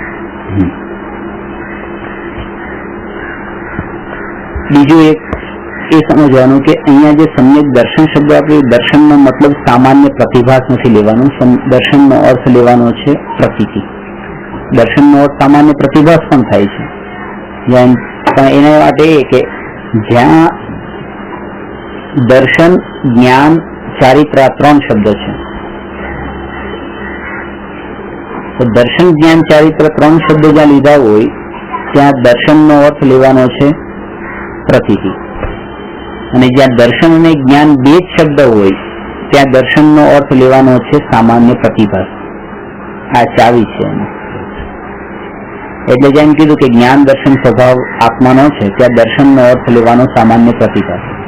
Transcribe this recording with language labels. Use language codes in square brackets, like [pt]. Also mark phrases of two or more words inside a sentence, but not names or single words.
[gu] બીજું એક એ સમજવાનું કે અહીંયા જે સમ્યક દર્શન શબ્દ આપણે દર્શનનો મતલબ સામાન્ય પ્રતિભાસ નથી લેવાનો, દર્શનનો અર્થ લેવાનો છે પ્રતીતિ। દર્શનનો અર્થ સામાન્ય પ્રતિભાસ પણ થાય છે, પણ એના માટે કે જ્યાં દર્શન, જ્ઞાન, ચારિત્ર ત્રણ શબ્દ છે, તો દર્શન, જ્ઞાન, ચારિત્ર ત્રણ શબ્દ જ્યાં લીધા હોય ત્યાં દર્શનનો અર્થ લેવાનો છે પ્રતીતિ, અને જ્યાં દર્શન અને જ્ઞાન બે જ શબ્દ હોય ત્યાં દર્શનનો અર્થ લેવાનો છે સામાન્ય પ્રતિભાસ। આ ચાવી છે એટલે જેમ કીધું કે જ્ઞાન, દર્શન, સ્વભાવ આત્માનો છે ત્યાં દર્શનનો અર્થ લેવાનો સામાન્ય પ્રતિભાસ।